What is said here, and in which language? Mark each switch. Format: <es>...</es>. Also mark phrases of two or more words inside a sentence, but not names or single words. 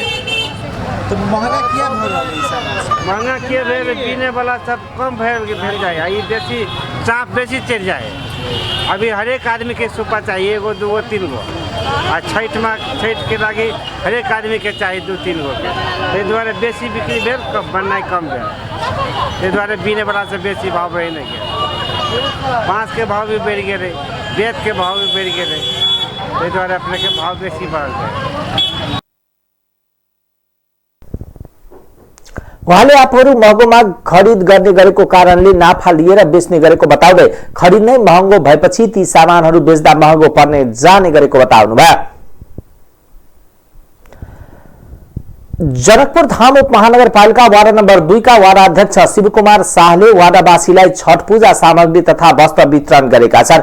<mai>तो महंगा किया महंगा किए भेल पीने वाला सब कम भेल जाए। ये बेसी चाप बेसी चढ़ जाए। अभी हर एक आदमी के सुपा चाहिए, एगो दूगो तीन गो। आ छठ के लागी हर एक आदमी के चाहिए 2-3 गो के। ताहि दुआरे बेसी बिक्री भेल, बननाइ कम भेल। ताहि दुआरे बीने वाला से बेसी भाव बढ़ि नहीं गेल। बाँस के भाव भी बढ़ि गेलै, बेत के भाव भी बढ़ि गेलै। ताहि दुआरे अपने के भाव बेसी बढ़ल है।</mai> <ne>उहाँले आफूहरू महँगोमा खरिद गर्ने गरेको कारणले नाफा लिएर बेच्ने गरेको बताउँदै खरिद नै महँगो भएपछि ती सामानहरू बेच्दा महँगो पर्ने जाने गरेको बताउनुभयो। जनकपुर धाम उपमहानगरपालिका वार्ड नम्बर 2 का वार्ड अध्यक्ष शिवकुमार शाहले वार्डवासीलाई छठ पूजा सामग्री तथा वस्त्र वितरण गरेका छन्।</ne>